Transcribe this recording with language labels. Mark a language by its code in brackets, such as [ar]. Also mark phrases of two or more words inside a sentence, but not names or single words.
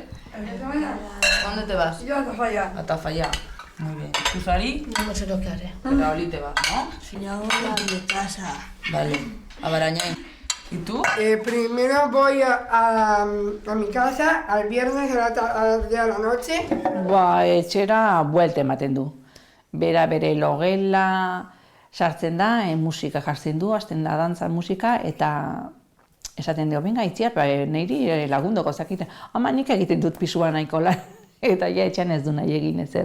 [es] ¿Dónde te vas? Yo a Tafalla. A Tafalla. Muy bien. ¿Tú, Sari? No sé lo que haré. A Raoli te vas, ¿no? Yo a mi casa. Vale. A Barañáin. ¿Y tú? Primero voy a mi casa, al viernes a las 10 de la noche. [eu] Ba, etxera buelte ematen du. Bere logela sartzen da, musika jartzen du, hasten da dantza musika, eta esaten dio, benga, itziar, niri lagundoko zakite. Ama nik egiten dut pisua nahiko lan, eta ja etxean ez du nahi egin ezer.